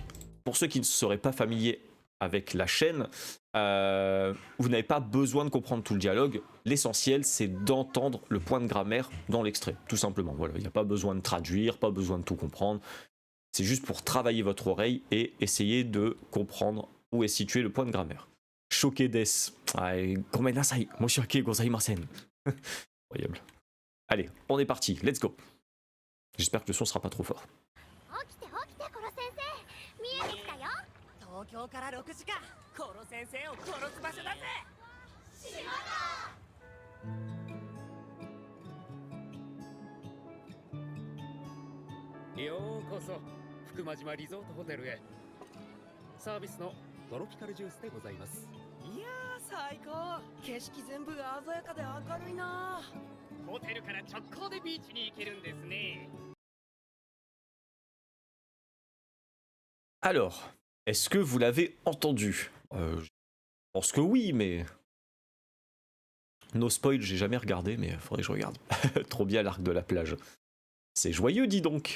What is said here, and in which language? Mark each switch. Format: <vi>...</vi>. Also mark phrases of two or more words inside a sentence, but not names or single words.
<fr>Pour ceux qui ne seraient pas familiers avec la chaîne, vous n'avez pas besoin de comprendre tout le dialogue. L'essentiel, c'est d'entendre le point de grammaire dans l'extrait, tout simplement. Voilà, il n'y a pas besoin de traduire, pas besoin de tout comprendre. C'est juste pour travailler votre oreille et essayer de comprendre où est situé le point de grammaire. Choqué des.</fr> <ja>ごめんなさい、申し訳ございません.</ja> <fr>Incroyable. Allez, on est parti,</fr> <en>let's go.</en> <fr>J'espère que le son sera pas trop fort.</fr> <ja>東京から6時間コロ先生を殺す場所だぜ島だようこそ福間島リゾートホテルへサービスのトロピカルジュースでございますいやー最高景色全部鮮やかで明るいなホテルから直行でビーチに行けるんですね</ja> <fr>Alors, est-ce que vous l'avez entendu? Je pense que oui, mais...</fr> <en>No spoil,</en> <fr>j'ai jamais regardé, mais faudrait que je regarde. Trop bien l'arc de la plage. C'est joyeux, dis donc.</fr>